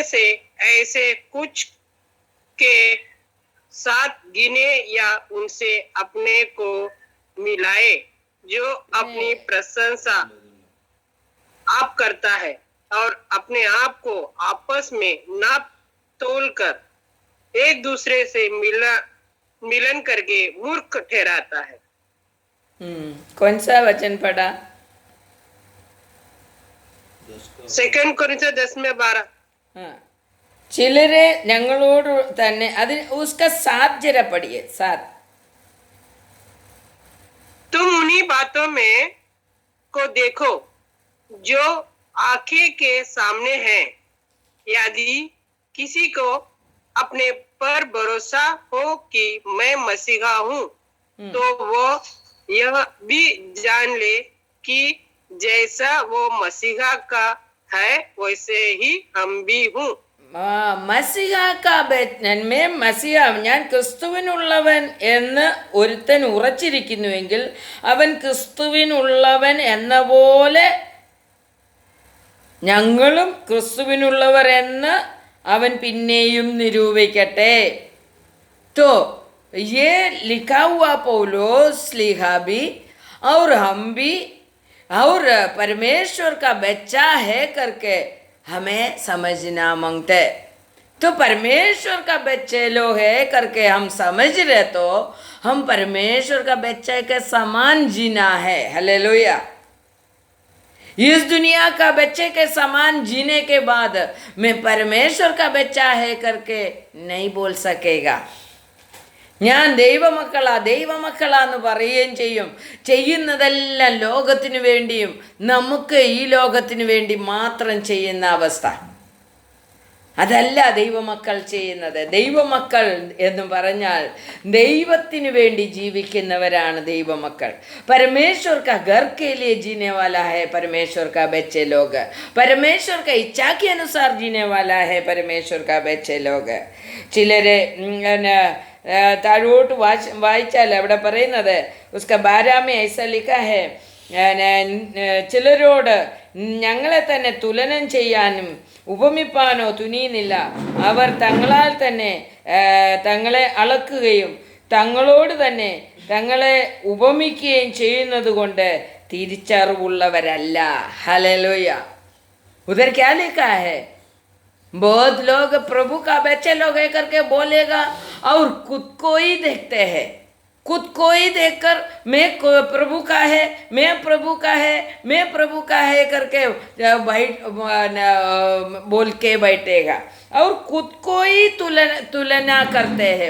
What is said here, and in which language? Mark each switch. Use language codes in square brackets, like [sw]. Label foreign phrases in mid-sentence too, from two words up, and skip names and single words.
[hi] से ऐसे कुछ के साथ गिने या उनसे अपने को मिलाए जो अपनी प्रशंसा आप करता है और अपने आप को आपस में नाप तोल कर एक दूसरे से मिलन करके मूर्ख ठहराता है। कौन सा वचन पढ़ा? 2 कोरिन्थियन 10:12। [ml] ചിലരെ ഞങ്ങളോട് തന്നെ അതിന് [hi] उसका 7 जरा पढ़िए, 7। तुम उन्हीं बातों में को देखो जो आंखें के सामने हैं, यदि किसी को अपने पर भरोसा हो कि मैं मसीहा हूँ तो वो यह भी जान ले कि जैसा वो मसीहा का है वैसे ही हम भी हूँ। [ml] മസിഹ ഞാൻ ക്രിസ്തുവിനുള്ളവൻ എന്ന് ഒരുത്തൻ ഉറച്ചിരിക്കുന്നുവെങ്കിൽ അവൻ ക്രിസ്തുവിനുള്ളവൻ എന്ന പോലെ ഞങ്ങളും ക്രിസ്തുവിനുള്ളവർ എന്ന് അവൻ പിന്നെയും നിരൂപിക്കട്ടെ. [hi] तो ये लिखा हुआ पौलोस लिखा भी और हम भी और परमेश्वर का बच्चा है करके हमें समझना मांगते। तो परमेश्वर का बच्चे लोग है करके हम समझ रहे तो हम परमेश्वर का बच्चे के समान जीना है। हालेलुया। इस दुनिया का बच्चे के समान जीने के बाद मैं परमेश्वर का बच्चा है करके नहीं बोल सकेगा। [ml] ഞാൻ ദൈവമക്കളാന്ന് പറയുകയും ചെയ്യുന്നതെല്ലാം ലോകത്തിനു വേണ്ടിയും നമുക്ക് ഈ ലോകത്തിനു വേണ്ടി മാത്രം ചെയ്യുന്ന അവസ്ഥ അതല്ല ദൈവമക്കൾ ചെയ്യുന്നത്. ദൈവമക്കൾ എന്ന് പറഞ്ഞാൽ ദൈവത്തിനു വേണ്ടി ജീവിക്കുന്നവരാണ് ദൈവമക്കൾ. [hi] परमेश्वर का घर के लिए जीने वाला है परमेश्वर का बच्चे लोग, परमेश्वर का इच्छा के अनुसार जीने वाला है परमेश्वर का बच्चे लोग। [ml] ചിലരെ താഴോട്ട് വായിച്ചാൽ അവിടെ പറയുന്നത് [hi] उसका 12 ऐसा लिखा है [ml] ചിലരോട് ഞങ്ങളെ തന്നെ തുലനം ചെയ്യാനും ഉപമിപ്പാനോ തുനിയുന്നില്ല. അവർ തങ്ങളാൽ തന്നെ തങ്ങളെ അളക്കുകയും തങ്ങളോട് തന്നെ തങ്ങളെ ഉപമിക്കുകയും ചെയ്യുന്നത് കൊണ്ട് തിരിച്ചറിവുള്ളവരല്ല. ഹല്ലേലൂയ. [hi] उधर क्या लिखा है? बहुत लोग प्रभु का बच्चे लोग है करके बोलेगा और खुद को ही देखते हैं. खुद को ही देखकर मैं प्रभु का है, मैं प्रभु का है, मैं प्रभु का है करके बोल के बैठेगा और खुद को ही तुलना करते हैं.